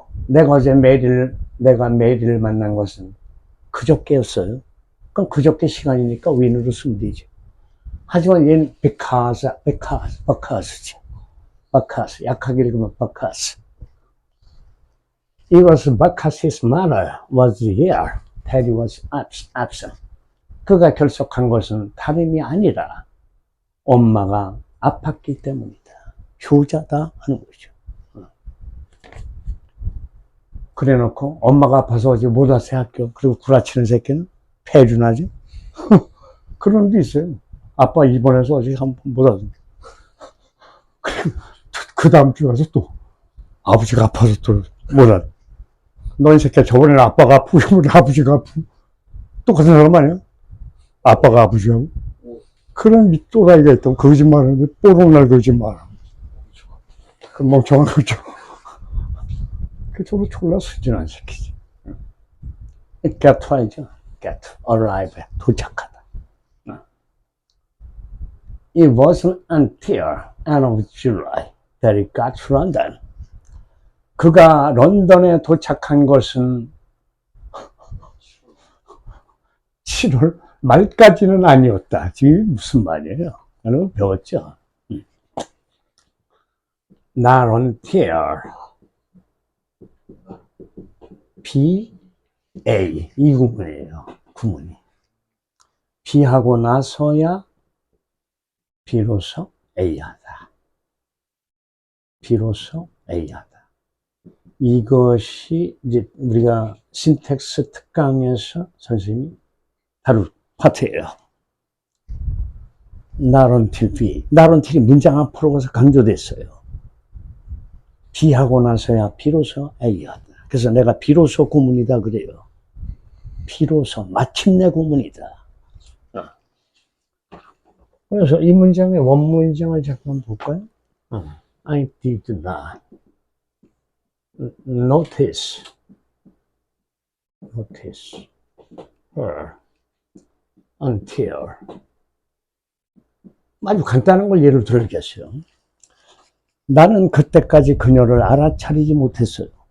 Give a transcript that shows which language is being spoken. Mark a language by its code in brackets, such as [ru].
[ko] 내가 메리를 만난 것은 그저께였어요. 그럼 그저께 시간이니까 when으로 쓰면 되죠. 하지만 얘는 because지. because. 약하게 읽으면 because. [en] It was because his mother was here that he was absent. [ko] 그가 결석한 것은 다름이 아니라 엄마가 아팠기 때문이다. 효자다 하는 거죠. 그래 놓고 엄마가 아파서 어제 못 왔어요 학교. 그리고 구라치는 새끼는 폐준하지. 그런 놈도 있어요. 아빠 입원해서 어제 한 번 못 왔어. 그리고 그 다음 주에 와서 또 아버지가 아파서 또 못 왔어. 너 이 새끼야 저번에는 아빠가 아프고 이번에 아버지가 아프고 똑같은 사람 아니야? 아빠가 아버지하고. 그런 또라이가 있다고 거짓말하는데 뽀록날 거짓말하고. 그 멍청한 거죠. 그 저로 졸라 순진한 새끼지. get to이죠. get, arrive, 도착하다. [en] It wasn't until end of July that he got to London. [ko] 그가 런던에 도착한 것은 7월 말까지는 아니었다. 지금 무슨 말이에요? 나는 배웠죠. [en] Not until B, A [ko] 이 구문이에요. 구문이. B하고 나서야 비로소 A하다. 비로소 A하다. 이것이 이제 우리가 신텍스 특강에서 선생님이 다룰 파트예요. [en] Not until B. [ko] Not until이 문장 앞으로 가서 강조됐어요. B하고 나서야 비로소 A하다. 그래서 내가 비로소 구문이다 그래요. 비로소 마침내 구문이다. 그래서 이 문장의 원문장을 잠깐 볼까요? [en] I did not notice her until. [ko] 아주 간단한 걸 예를 들겠어요. 나는 그때까지 그녀를 알아차리지 못했어요.